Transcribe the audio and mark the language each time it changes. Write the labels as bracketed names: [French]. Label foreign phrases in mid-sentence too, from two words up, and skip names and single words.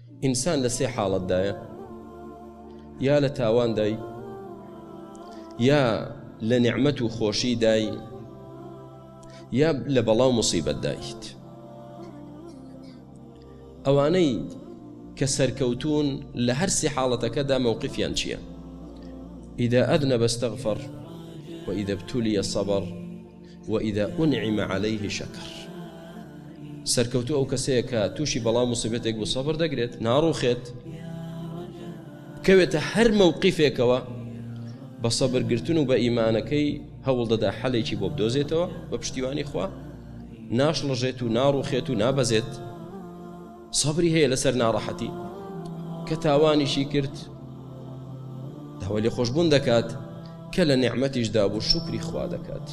[Central Kurdish] ئینسان لە سێ حاڵەتدایە، یا لە تاواندای، یا لە نیعمەت و خۆشیدای، یا لە بەڵاو موسیبەتدایت. ئەوانەی کە سەرکەوتون لە هەر سێ حاڵەتەکەدا مووقفیان چییە؟ [Arabic] إذا أذنب استغفر وإذا ابتلي صبر وإذا أنعم عليه شكر. [Central Kurdish] سەرکەوتوو ئەو کەسەیە کە تووشی بەڵاو موسیبەتێک بوو سەبر دەگرێت، ناڕوخێت، کەوێتە هەر مووقفێکەوە بە سەبرگرتن و بە ئیمانەکەی هەوڵ دەدا حەلێکی بۆ بدۆزێتەوە بە پشتیوانی خوا، ناشڵەژێت و ناڕوخێت و نابەزێت، سەبری هەیە لەسەر ناڕەحەتی کە تاوانیشی کرد، داوای لێ خۆشبوون دەکات، کە لە نیعمەتیشدا بوو شوکری خوا دەکات.